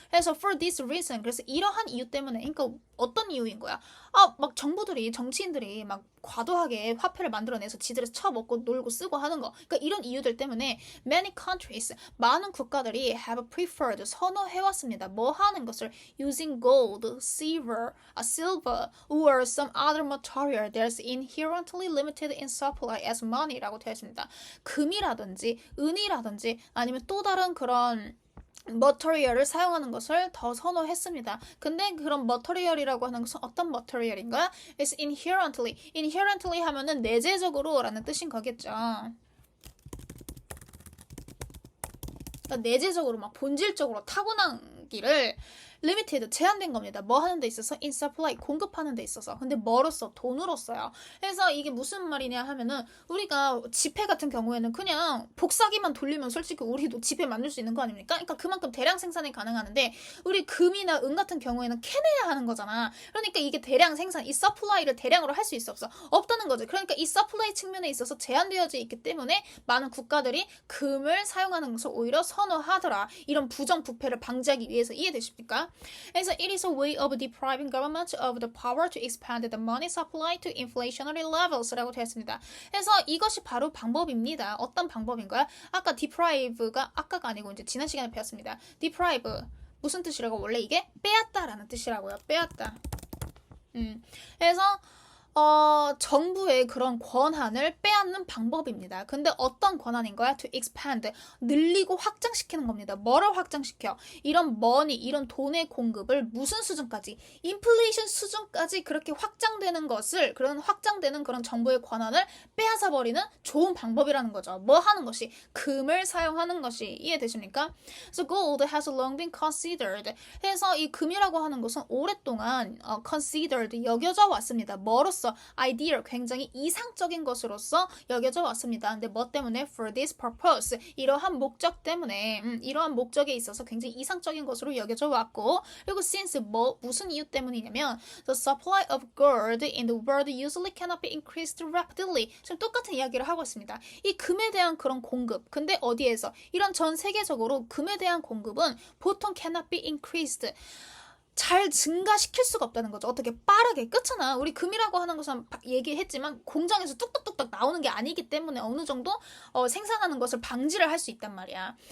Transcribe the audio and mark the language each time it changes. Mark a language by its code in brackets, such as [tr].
[ko] 그래서 [en] for this reason, [ko] 그래서 이러한 이유 때문에, 그러니까 어떤 이유인 거야? 막 정부들이, 정치인들이 막 과도하게 화폐를 만들어내서 지들에서 쳐먹고 놀고 쓰고 하는 거. 그러니까 이런 이유들 때문에 [en] many countries, [ko] 많은 국가들이 [en] have preferred, [ko] 선호해왔습니다. 뭐 하는 것을 [en] using gold, silver, or some other material that's inherently limited in supply as money [ko] 라고 되어 있습니다. 금이라든지 은이라든지 아니면 또 다른 그런 머터리얼을 사용하는 것을 더 선호했습니다. 근데 그런 머터리얼이라고 하는 것은 어떤 머터리얼인가? [en] It's inherently. [ko] inherently 하면은 내재적으로 라는 뜻인 거겠죠. 그러니까 내재적으로 막 본질적으로 타고난기를 limited, 제한된 겁니다. 뭐 하는 데 있어서? [en] in supply, [ko] 공급하는 데 있어서. 근데 뭐로써? 돈으로써요. 그래서 이게 무슨 말이냐 하면은 우리가 지폐 같은 경우에는 그냥 복사기만 돌리면 솔직히 우리도 지폐 만들 수 있는 거 아닙니까? 그러니까 그만큼 대량 생산이 가능하는데 우리 금이나 은 같은 경우에는 캐내야 하는 거잖아. 그러니까 이게 대량 생산, 이 서플라이를 대량으로 할 수 있어 없어? 없다는 거지. 그러니까 이 서플라이 측면에 있어서 제한되어져 있기 때문에 많은 국가들이 금을 사용하는 것을 오히려 선호하더라. 이런 부정부패를 방지하기 위해서. 이해되십니까? 그래서 [en] it is a way of depriving government of the power to expand the money supply to inflationary levels [ko] 라고 되었습니다. 그래서 이것이 바로 방법입니다. 어떤 방법인가요? 아까 deprive가 아까가 아니고 이제 지난 시간에 배웠습니다. deprive 무슨 뜻이라고? 원래 이게 빼앗다라는 뜻이라고요. 빼앗다. 그래서 정부의 그런 권한을 빼앗는 방법입니다. 근데 어떤 권한인 거야? [en] To expand. [ko] 늘리고 확장시키는 겁니다. 뭐를 확장시켜? 이런 money, 이런 돈의 공급을 무슨 수준까지? 인플레이션 수준까지 그렇게 확장되는 것을, 그런 확장되는 그런 정부의 권한을 빼앗아 버리는 좋은 방법이라는 거죠. 뭐 하는 것이? 금을 사용하는 것이. 이해되십니까? [en] So gold has long been considered. [ko] 그래서 이 금이라고 하는 것은 오랫동안 considered, 여겨져 왔습니다. 뭐로서? 아이디어, 굉장히 이상적인 것으로서 여겨져 왔습니다. 근데 뭐 때문에? [en] For this purpose, [ko] 이러한 목적 때문에, 이러한 목적에 있어서 굉장히 이상적인 것으로 여겨져 왔고, 그리고 [en] since, [ko] 무슨 이유 때문이냐면 [en] the supply of gold in the world usually cannot be increased rapidly. [ko] 지금 똑같은 이야기를 하고 있습니다. 이 금에 대한 그런 공급, 근데 어디에서? 이런 전 세계적으로 금에 대한 공급은 보통 [en] cannot be increased, [ko] 잘 증가시킬 수가 없다는 거죠. 어떻게 빠르게. 그렇잖아. 우리 금이라고 하는 것은 얘기했지만 공장에서 뚝뚝뚝뚝 나오는 게 아니기 때문에 어느 정도 생산하는 것을 방지를 할 수 있단 말이야.